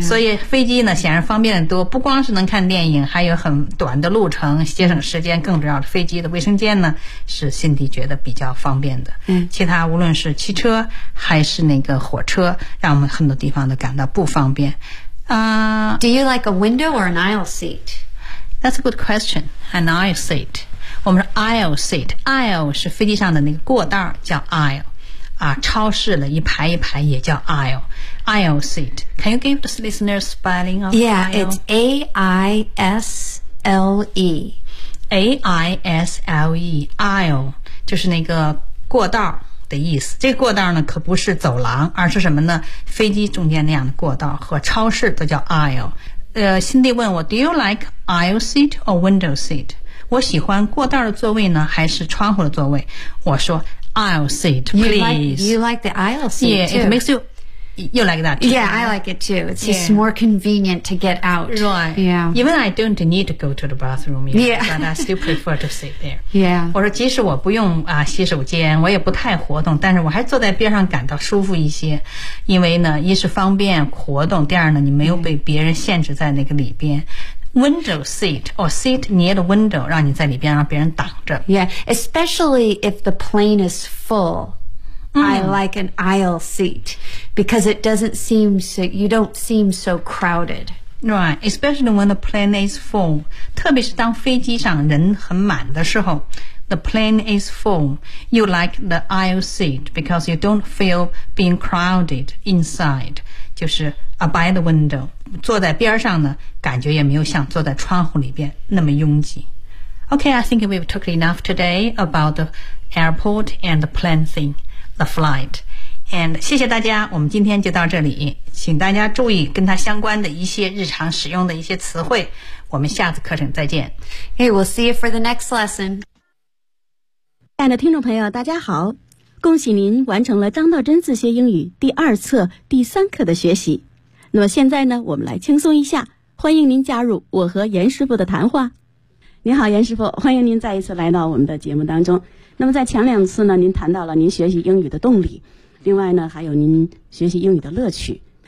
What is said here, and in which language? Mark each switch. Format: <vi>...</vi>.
<zh>所以飞机呢显然方便得多，不光是能看电影，还有很短的路程，节省时间。更重要的，飞机的卫生间呢是辛迪觉得比较方便的。嗯、 mm. ，其他无论是汽车还是那个火车，让我们很多地方都感到不方便。</zh> <en>Do you like a window or an aisle seat? That's a good question. An aisle seat. 我们说 aisle seat.</en> <zh>Aisle 是飞机上的那个过道叫 aisle. 啊，超市的一排一排也叫 aisle. Aisle seat.</zh> <en>Can you give the listeners spelling of yeah, aisle? Yeah, it's A-I-S-L-E. A-I-S-L-E.</en> <zh>Aisle 就是那个过道的意思，这个过道呢可不是走廊，而是什么呢？飞机中间那样的过道和超市都叫 aisle。</zh> <en>Cindy 问我，Do you like aisle seat or window seat？</en> <zh>我喜欢过道的座位呢，还是窗户的座位？</zh> <en>我说 aisle seat, please. You like the aisle seat? too. it makes you. You like that? Yeah, I like it too. It's、yeah. just more convenient to get out. Right. Yeah. Even I don't need to go to the bathroom. Yet, yeah. But I still prefer to sit there. Yeah.</en> <zh>我说即使我不用啊洗手间，我也不太活动，但是我还坐在边上感到舒服一些，因为呢，一是方便活动，第二呢，你没有被别人限制在那个里边。</zh> <en>Window seat or seat near the window, 让你在里边让别人挡着。 Yeah, especially if the plane is full. I like an aisle seat because it doesn't seem so, you don't seem so crowded. Right, especially when the plane is full. 特别是当飞机上人很满的时候 the plane is full. You like the aisle seat because you don't feel being crowded inside. 就是 by the window.</en> <zh>坐在边上呢感觉也没有像坐在窗户里边那么拥挤。</zh> <en>Okay, I think we've talked enough today about the airport and the plane thing. The flight.</en> <zh>And 谢谢大家，我们今天就到这里，请大家注意跟它相关的一些日常使用的一些词汇，我们下次课程再见。</zh> <en>Hey, we'll see you for the next lesson.</en> <zh>亲爱的听众朋友大家好，恭喜您完成了张道真自学英语第二册第三课的学习。那么现在呢，我们来轻松一下，欢迎您加入我和严师傅的谈话。您好严师傅，欢迎您再一次来到我们的节目当中。那么在前两次呢，您谈到了您学习英语的动力，另外呢，还有您学习英语的乐趣。</zh>